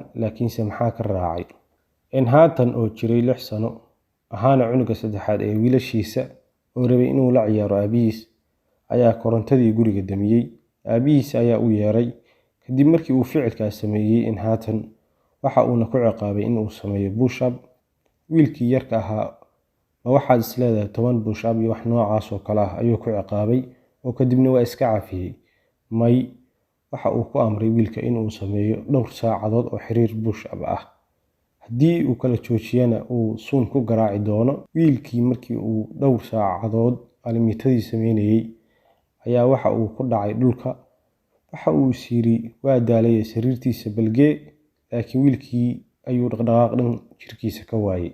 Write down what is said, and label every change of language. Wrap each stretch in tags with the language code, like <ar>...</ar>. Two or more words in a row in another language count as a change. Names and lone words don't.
<so>laakiinse maxaa ka raacay? Nathan oo jiray 6 sano, ahaana cunuga saddexaad ee wiilashiisa, oo rabay inuu la ciyaaro aabihiis, ayaa korontadii guriga damiyay. aabihiis ayaa u yeeray. kadib markii uu ficilkaas sameeyay, Nathan waxa uuna ku ciqaabay in uu sameeyo</so> <en>push up.</en> <so>wiilkii yarka ahaa ma waxaad isleedahay 10</so> <en>push up</en> <so>iyo wax noocaas oo kale ah ayuu ku ciqaabay, oo kadibna waa iska cafiyay? may, waxa uu ku amray wiilka in uu sameeyo dhowr saacadood oo xiriir</so> <en>push up</en> <so>ah. haddii uu kala joojiyana uu suun ku garaaci doono. wiilkii markii uu dhowr saacadood alimitadii sameynayay ayaa waxa uu ku dhacay dhulka. waxa uu yiri waa daalay sariirtiisa balgee, laakiin wiilkii ayuu dhaqdhaqaaq dhan jirkiisa ka waayay.</so>